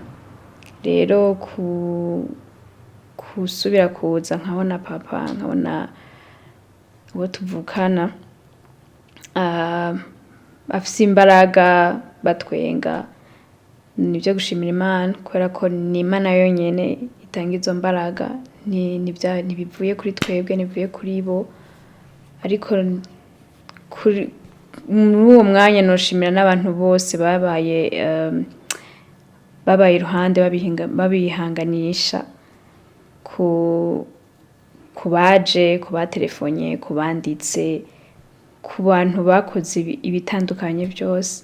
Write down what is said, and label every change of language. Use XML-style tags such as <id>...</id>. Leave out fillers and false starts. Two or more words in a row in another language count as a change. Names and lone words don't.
<rn>Rero kusubira kuza nkabona papa, nkabona uwo tuvukana afise imbaraga, batwenga, nibyo gushimira Imana, kubera ko ni Imana yonyine itanga izo mbaraga. ntibivuye kuri twebwe, ntibivuye kuri bo, ariko muri uwo mwanya noshimira n'abantu bose babaye iruhande babihanganisha, ku baje, ku batelefonye, ku banditse, ku bantu bakoze ibitandukanye byose.</rn>